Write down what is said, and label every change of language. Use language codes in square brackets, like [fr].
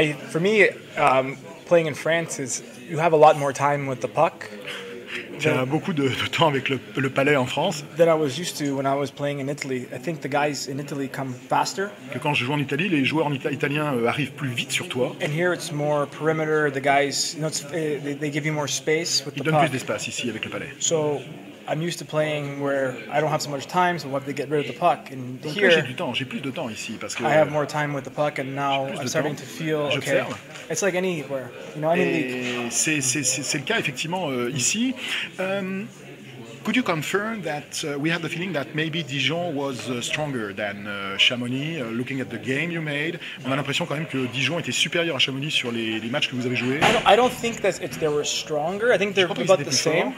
[en] For me, playing in France is you have a lot more time with the puck. [fr] Tu as beaucoup de temps avec le palais en France. [en] Than I was used to when I was playing in Italy. I think the guys in Italy come faster. [fr] Que quand je joue en Italie, les joueurs italiens arrivent plus vite sur toi. [en] And here it's more perimeter. The guys, they give you more space with the puck. [fr] Ils donnent plus d'espace ici avec le palais. [en] So I'm used to playing where I don't have so much time, so I have to get rid of the puck. And [fr] donc [en] here, [fr] j'ai plus de temps ici parce que [en] I have more time with the puck, and now I'm starting to feel okay. It's like anywhere, any league. [fr] C'est le cas effectivement ici. [en] Could you confirm that we have the feeling that maybe Dijon was stronger than Chamonix, looking at the game you made? [fr] On a l'impression quand même que Dijon était supérieur à Chamonix sur les matchs que vous avez joués. [en] I don't think that they were stronger. I think they're about the same.